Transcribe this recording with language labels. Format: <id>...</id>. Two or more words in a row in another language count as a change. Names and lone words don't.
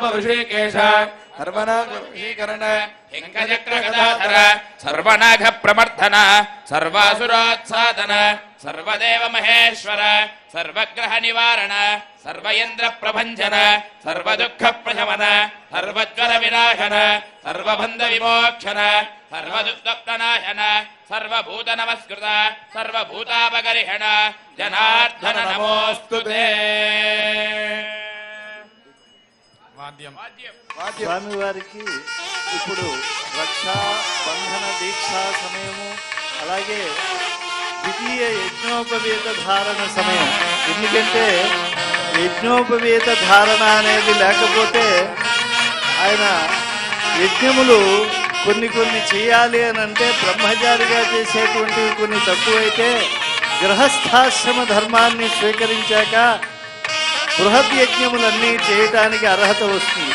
<sa>ऋषिकेश सर्वनागीकरण हिंगचक्रगदाधर सर्वनाग प्रमर्दन सर्वासुरोत्सादन सर्वदेव महेश्वर सर्वग्रह निवारण सर्वेन्द्र प्रभंजन सर्वदुःख प्रशमन सर्वज्वर विनाशन सर्वबंध विमोक्षण सर्वदुःखनाशन सर्वभूत नमस्कृत सर्वभूतापगरिहण जनार्दन नमोस्तुते।</sa> <te>స్వామివారికి ఇప్పుడు రక్షా బంధన దీక్షా సమయము, అలాగే ద్వితీయ యజ్ఞోపవీత ధారణ సమయం. ఎందుకంటే యజ్ఞోపవీత ధారణ అనేది లేకపోతే ఆయన యజ్ఞములు కొన్ని చేయాలి అని అంటే బ్రహ్మచారిగా చేసేటువంటివి కొన్ని తక్కువైతే గృహస్థాశ్రమ ధర్మాన్ని స్వీకరించాక బృహద్ యజ్ఞములన్నీ చేయటానికి అర్హత వస్తుంది.</te>